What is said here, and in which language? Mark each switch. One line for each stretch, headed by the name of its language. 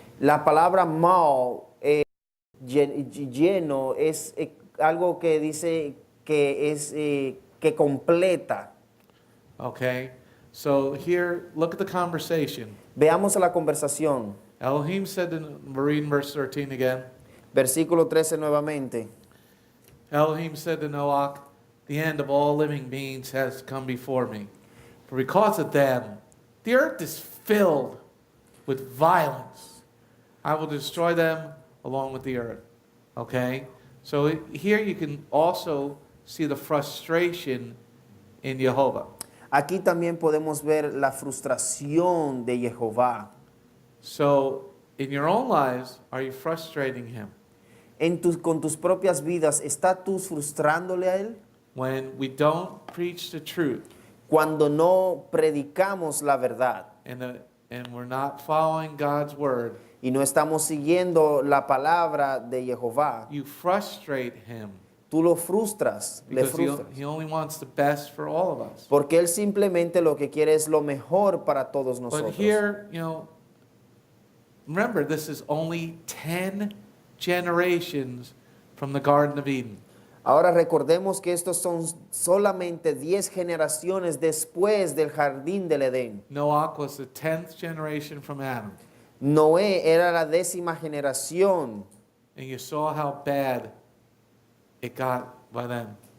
Spanish: La palabra mal, lleno, es algo que dice que es que completa.
English: Okay. So here, look at the conversation.
Spanish: Veamos la conversación.
English: Elohim said, we're reading verse 13 again.
Spanish: Versículo 13 nuevamente.
English: Elohim said to Noach, the end of all living beings has come before me. For because of them, the earth is filled with violence. I will destroy them along with the earth. Okay? So here you can also see the frustration in Jehovah.
Spanish: Aquí también podemos ver la frustración de Jehová.
English: So in your own lives, are you frustrating him?
Spanish: Con tus propias vidas, ¿estás tú frustrándole a él?
English: When we don't preach the truth
Spanish: Cuando no predicamos la verdad
English: and we're not following God's word,
Spanish: y no estamos siguiendo la palabra de Jehová,
English: you frustrate him.
Spanish: tú lo frustras, le
English: Because
Spanish: frustras.
English: he only wants the best for all of us.
Spanish: Porque él simplemente lo que quiere es lo mejor para todos
English: But
Spanish: nosotros.
English: here, remember, this is only 10 generations from the Garden of Eden.
Spanish: Ahora recordemos que estos son solamente 10 generaciones después del jardín del Edén.
English: Noach was the 10th generation from Adam.
Spanish: Noé era la 10ª generación.
English: And you saw how bad it got by then.